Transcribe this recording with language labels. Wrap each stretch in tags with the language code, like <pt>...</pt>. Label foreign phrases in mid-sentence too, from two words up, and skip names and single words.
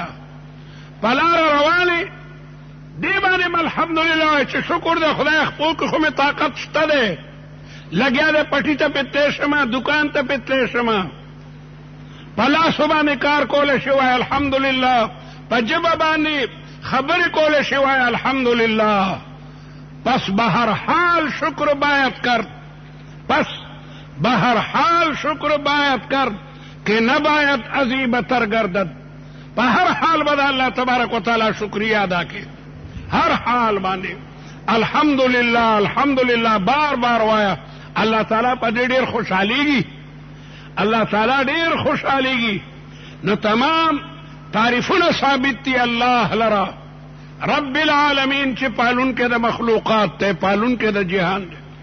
<ps>په لاره روانې دې باندې م الحمدلله وایه چې شکر دی خدای خپل کې خو مې طاقت شته دی، لګیا دی پټي ته پې تلی شمه، دکان ته پې تلی شمه، په لاسو باندې کار کولی شي وایه الحمدلله، په ژبه باندې خبرې کولی شي وایه الحمدلله.</ps> <fa>پس بهر حال شکر باید کرد، پس بهر حال شکر باید کرد که نباید ازی بتر گردد.</fa> <ps>په هر حال به د</ps> <ar>الله تبارک وتعالی</ar> <ps>شکریه ادا کړي، هر حال باندې الحمدلله الحمدلله بار بار وایه. الله تعالی په دې ډېر خوشحالیږي، الله تعالی ډېر خوشحالیږي. نو تمام تعریفونه ثابت دي الله لرا،</ps> <ar>رب العالمین</ar> <ps>چې پالون کې د مخلوقات دی، پالون کې د جهان دی.</ps>